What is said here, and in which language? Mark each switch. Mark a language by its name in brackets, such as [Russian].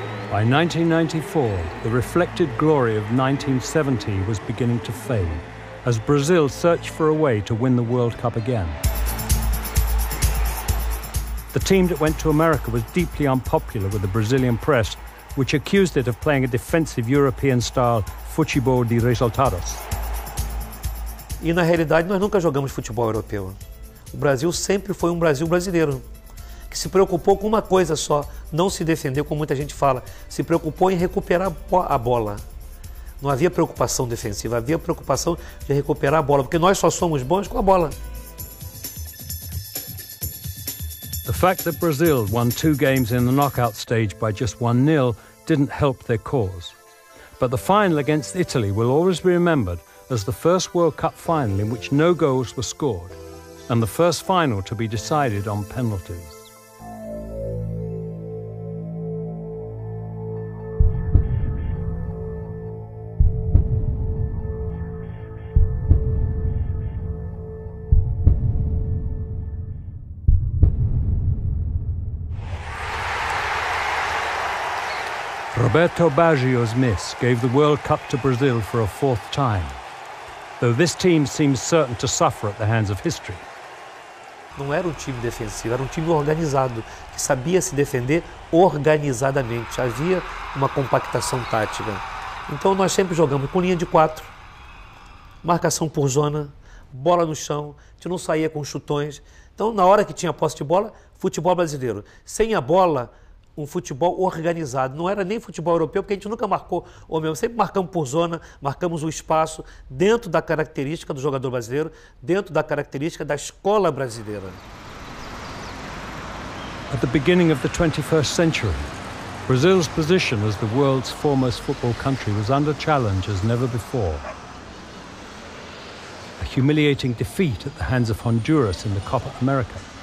[English] By 1994, the reflected glory of 1970 was beginning to fade as Brazil searched for a way to win the World Cup again. The team that went to America was deeply unpopular with the Brazilian press, which accused it of playing a defensive European-style [Portuguese] futebol de resultados. E na realidade nós nunca jogamos futebol europeu. O Brasil sempre foi um Brasil brasileiro, que se preocupou com uma coisa só, não se defendeu, como muita gente fala, se preocupou em recuperar a bola. Não havia preocupação defensiva, havia preocupação de recuperar a bola, porque nós só somos bons com a bola. [English] The fact that Brazil won 2 games in the knockout stage by just 1-0 didn't help their cause. But the final against Italy will always be remembered as the first World Cup final in which no goals were scored, and the first final to be decided on penalties. Roberto Baggio's miss gave the World Cup to Brazil for a fourth time, though this team seems certain to suffer at the hands of history. [Portuguese] Não era um time defensivo, era um time organizado, que sabia se defender organizadamente. Havia uma compactação tática. Então nós sempre jogamos com linha de 4, marcação por zona, bola no chão, a gente não saía com chutões. Então na hora que tinha posse de bola, futebol brasileiro. Sem a bola, um futebol organizado. Não era nem futebol europeu, porque a gente nunca marcou, ou mesmo, sempre marcamos por zona, marcamos o espaço dentro da característica do jogador brasileiro, dentro da característica da escola brasileira. [English] At the beginning of the 21st century, Brazil's position as the world's foremost football country was under challenge as never before. A humiliating defeat at the hands of Honduras in the Copa America.